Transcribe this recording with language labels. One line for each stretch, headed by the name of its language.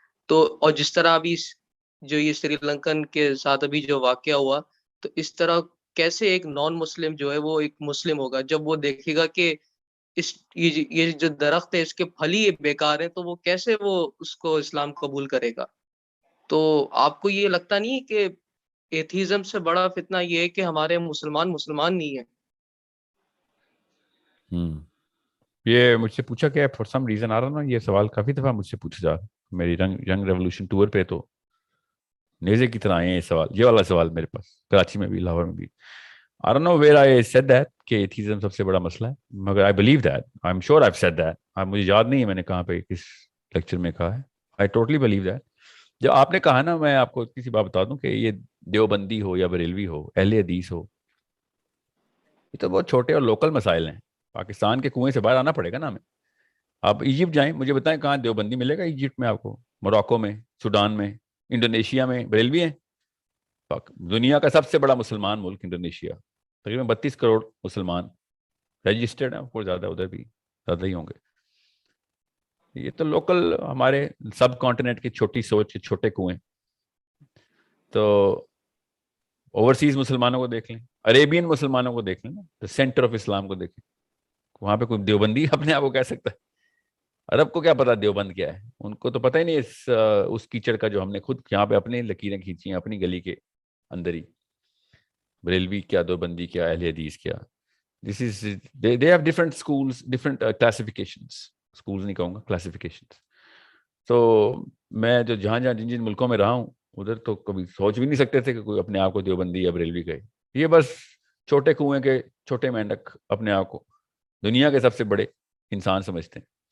Urdu: تو اور جس طرح ابھی جو یہ سری لنکن کے ساتھ ابھی جو واقعہ ہوا، تو اس طرح کیسے ایک نان مسلم جو ہے وہ ایک مسلم ہوگا جب وہ دیکھے گا کہ یہ جو درخت ہے اس کے پھل ہی بیکار ہیں، تو وہ کیسے وہ اس کو اسلام قبول کرے گا؟ تو آپ کو یہ لگتا نہیں ہے کہ ایتھیزم سے بڑا فتنہ یہ ہے کہ ہمارے مسلمان نہیں ہیں؟ یہ مجھ سے پوچھا گیا
English: for some reason
Urdu: آ رہا نا، یہ سوال کافی دفعہ مجھ سے پوچھا جا رہا ہے میری ینگ ریولوشن ٹور پہ. تو نیزے کی طرح آئے ہیں یہ سوال، یہ والا سوال میرے پاس کراچی میں بھی، لاہور میں بھی.
English: I don't know where I said that
Urdu: کہ ایتھیزم سب سے بڑا مسئلہ ہے، مگر
English: I believe that. I'm sure I've said that.
Urdu: مجھے یاد نہیں ہے میں نے کہاں پہ کس لیکچر میں کہا ہے.
English: I totally believe that.
Urdu: جب آپ نے کہا نا، میں آپ کو اتنی سی بات بتا دوں کہ یہ دیوبندی ہو یا بریلوی ہو، اہل حدیث ہو، یہ تو بہت چھوٹے اور لوکل مسائل ہیں. پاکستان کے کنویں سے باہر آنا پڑے گا نا ہمیں. آپ ایجپٹ جائیں، مجھے بتائیں کہاں دیوبندی ملے گا ایجپٹ میں آپ کو، موراکو میں، سوڈان میں، انڈونیشیا میں بریلوی ہیں. دنیا کا سب سے بڑا مسلمان ملک انڈونیشیا، تقریباً 32 کروڑ مسلمان رجسٹرڈ ہیں، اور زیادہ ادھر بھی زیادہ ہی ہوں گے. یہ تو لوکل ہمارے سب کانٹیننٹ کی چھوٹی سوچ کے چھوٹے کنویں. تو اوورسیز مسلمانوں کو دیکھ لیں، عربین مسلمانوں کو دیکھ لیں نا، تو سینٹر آف اسلام کو دیکھیں، وہاں پہ کوئی دیوبندی اپنے آپ کو کہہ سکتا ہے؟ عرب کو کیا پتا دیوبند کیا ہے؟ ان کو تو پتہ ہی نہیں اس کیچڑ کا جو ہم نے خود یہاں پہ اپنی لکیریں کھینچی ہیں اپنی گلی کے اندر ہی. بریلوی کیا، دیوبندی کیا، اہل حدیث کیا.
English: This is they have different schools, different classifications.
Urdu: Schools نہیں کہوں گا، classifications. تو میں جو جن ملکوں میں رہا ہوں ادھر تو کبھی سوچ بھی نہیں سکتے تھے کہ کوئی اپنے آپ کو دیوبندی یا بریلوی کہے. یہ بس چھوٹے کنویں کے چھوٹے مینڈک اپنے آپ کو دنیا کے سب سے بڑے انسان سمجھتے ہیں.